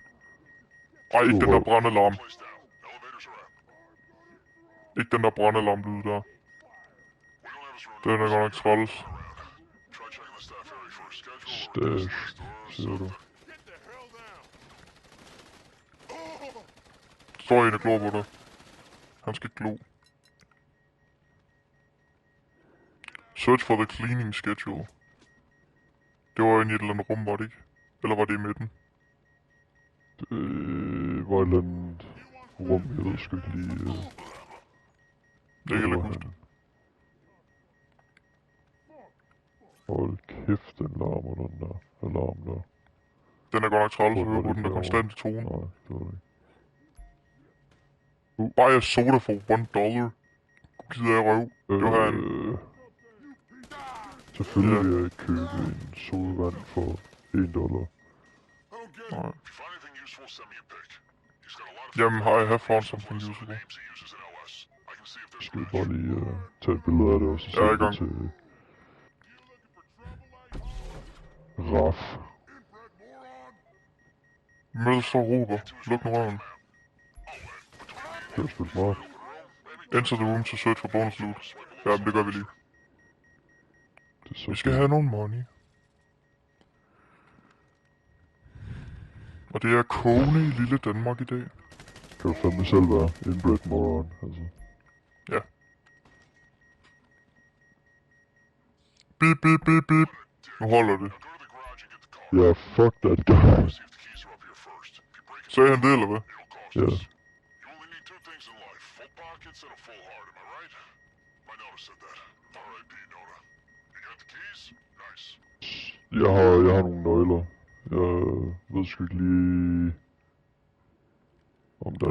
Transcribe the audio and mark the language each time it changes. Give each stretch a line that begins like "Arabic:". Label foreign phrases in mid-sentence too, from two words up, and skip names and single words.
Danish: Ej, ikke den der brandalarm. Ikke den der brandalarm-lyd der. Den er godt nok træls. Stash, siger du. Står en og glor på dig. Han skal glo.
English: Search for the cleaning schedule.
Danish: Det var inde i et eller andet rum, var det ikke? Eller var det i midten? Det var et eller andet rum, jeg ved sgu ikke lige... Det kan jeg ikke huske. Hold kæft, den larmer, den der alarm der. Den er godt nok træls at Hvor høre var på, det den der derovre? konstante tone. Nej, det var det ikke.
English: Buy a soda for $1.
Danish: Gider jeg røv. Det var han. Selvfølgelig vil jeg ikke købe en sodavand for $1. Nej. Jamen, har jeg
English: found something usable?
Danish: Skal vi bare lige tage et billede af det, og så Jeg er i sende gang. det til... Raf. Mød så råber. Luk nu røven. Det var sgu smart.
English: Enter the room to search for bonus loot.
Danish: Ja, det gør vi lige. Det er så Vi skal have nogle money. Og det er kogende i lille Danmark i dag. Kan du fandme selv være
English: inbred moron,
Danish: altså. Ja. Bip, bip, bip, bip. Nu holder det. Ja,
English: fuck that guy.
Danish: Sagde han det, eller hvad? Ja. Jeg har nogle nøgler. Jeg ved sgu ikke lige... Om der